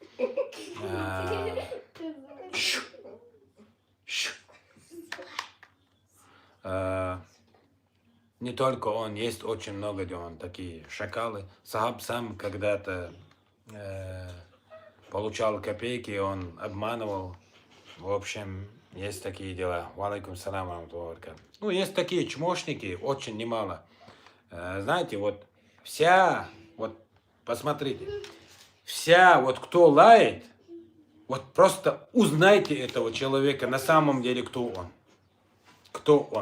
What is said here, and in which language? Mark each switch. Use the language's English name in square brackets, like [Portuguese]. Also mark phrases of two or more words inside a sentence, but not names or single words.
[Russian] Не только он, есть очень много где он такие шакалы. Сахаб сам когда-то получал копейки, он обманывал. В общем, есть такие дела. [Arabic] وعليكم السلام ورحمة الله وبركاته. [Russian] Ну, есть такие чмошники, очень немало. Знаете, вот вся, вот посмотрите, вся, вот кто лает, вот просто узнайте этого человека на самом деле, кто он. Кто он.